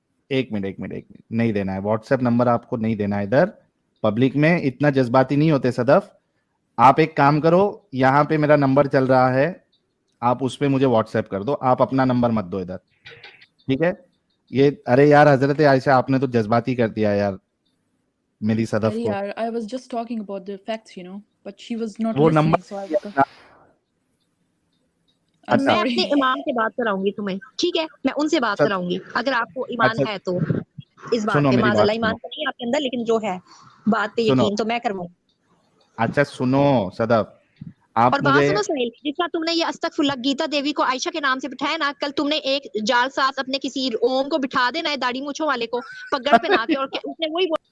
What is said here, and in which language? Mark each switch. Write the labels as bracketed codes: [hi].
[ur] ایک منٹ نہیں دینا ہے واٹس ایپ نمبر, آپ کو نہیں دینا ہے ادھر پبلک میں, اتنا جذباتی نہیں ہوتے صدف. آپ ایک کام کرو, یہاں پہ میرا نمبر چل رہا ہے, آپ اس پہ مجھے واٹس ایپ کر دو, آپ اپنا نمبر مت دو ادھر, ٹھیک ہے. یہ ارے یار حضرت عائشہ آپ نے تو جذباتی کر دیا یار میری صدف کو. [en] I was just talking about the facts, you know, but she was not [ur] وہ [en] listening, [ur] number [en] so I was... [ur] میں اپنے امام سے بات کراؤں گی تمہیں, ٹھیک ہے, میں ان سے بات کراؤں گی اگر آپ کو ایمان ہے تو اس بات پہ. معاذ اللہ ایمان تو نہیں آپ کے اندر, لیکن جو ہے بات پہ یقین تو میں کرواؤں. اچھا سنو صدف, آپ اور بات سنو سہیل, جس طرح تم نے یہ استغفر اللہ گیتا دیوی کو عائشہ کے نام سے بٹھایا نا, کل تم نے ایک جال ساز اپنے کسی اوم کو بٹھا دینا ہے داڑھی مونچھوں والے کو پگڑ پہنا کے, اور اس نے وہی